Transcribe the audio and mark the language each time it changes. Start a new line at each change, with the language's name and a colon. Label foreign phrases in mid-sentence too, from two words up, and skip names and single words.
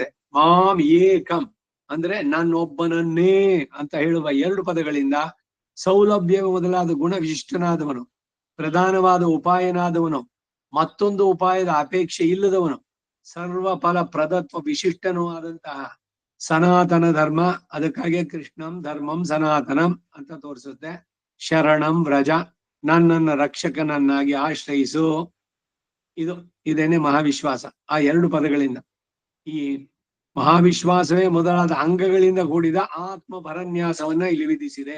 Sanskrit: ಮಾಂ ಏಕಂ
Kannada: ಅಂದ್ರೆ ನನ್ನೊಬ್ಬನನ್ನೇ ಅಂತ ಹೇಳುವ 2 ಪದಗಳಿಂದ ಸೌಲಭ್ಯ ಮೊದಲಾದ ಗುಣ ವಿಶಿಷ್ಟನಾದವನು, ಪ್ರಧಾನವಾದ ಉಪಾಯನಾದವನು, ಮತ್ತೊಂದು ಉಪಾಯದ ಅಪೇಕ್ಷೆ ಇಲ್ಲದವನು, ಸರ್ವ ಫಲ ಪ್ರದತ್ವ ವಿಶಿಷ್ಟನೂ ಆದಂತಹ ಸನಾತನ ಧರ್ಮ, ಅದಕ್ಕಾಗಿ
Sanskrit: ಕೃಷ್ಣಂ ಧರ್ಮಂ ಸನಾತನಂ
Kannada: ಅಂತ ತೋರಿಸುತ್ತೆ.
Sanskrit: ಶರಣಂ ವ್ರಜ,
Kannada: ನನ್ನನ್ನು ರಕ್ಷಕನನ್ನಾಗಿ ಆಶ್ರಯಿಸು. ಇದೇನೆ ಮಹಾವಿಶ್ವಾಸ. ಆ 2 ಪದಗಳಿಂದ ಈ ಮಹಾವಿಶ್ವಾಸವೇ ಮೊದಲಾದ ಅಂಗಗಳಿಂದ ಕೂಡಿದ ಆತ್ಮ ಭರನ್ಯಾಸವನ್ನ ಇಲ್ಲಿ ವಿಧಿಸಿದೆ.